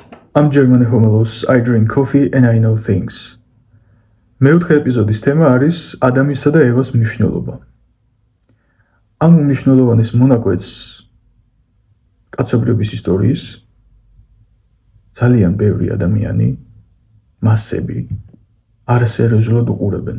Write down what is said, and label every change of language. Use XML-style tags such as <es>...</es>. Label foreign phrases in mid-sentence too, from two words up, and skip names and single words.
<en>I'm German homelos, I drink coffee and I know things.</en> <ka>მეოთხე ეპიზოდის თემა არის ადამიანსა და ევას მნიშვნელობა. ამ მნიშვნელოვანის მონაკვეთს კაცობრიობის ისტორიის ძალიან ბევრი ადამიანი, მასები არასერიოზულად უყურებენ.</ka>